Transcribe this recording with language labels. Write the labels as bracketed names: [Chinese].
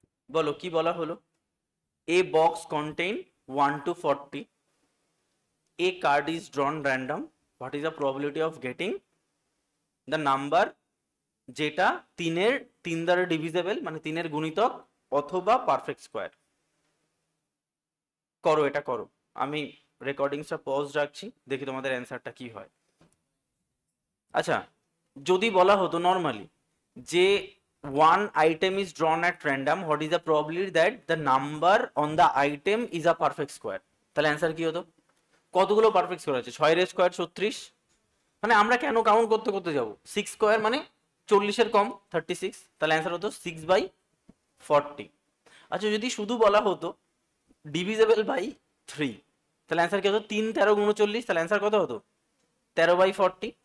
[Bangla] বলো কি বলা হলো? [English] A box contain 1 to 40, a card is drawn random, what is the probability of getting the number [Bangla] যেটা 3 দ্বারা ডিভিজেবল, মানে 3 গুণিতক অথবা পারফেক্ট স্কোয়ার? করো, এটা করো। আমি রেকর্ডিংসটা পজ রাখছি, দেখি তোমাদের অ্যান্সারটা কি হয়। আচ্ছা, যদি বলা হতো নর্মালি যে [English] one item is drawn at random, what is the probability that the number on the item is a perfect square, [Bangla] তাহলে অ্যান্সার কি হতো? কতগুলো পারফেক্ট স্কোয়ার আছে? 6 এর স্কোয়ার 36, মানে আমরা কেন কাউন্ট করতে করতে যাব? 6 স্কোয়ার মানে 40-এর কম 36, তাহলে অ্যান্সার হতো 6/40। আচ্ছা, যদি শুধু বলা হতো ডিভিজেবল বাই 3, তাহলে অ্যান্সার কি হতো? 3 13 39, তাহলে অ্যান্সার কত হতো? 13/40।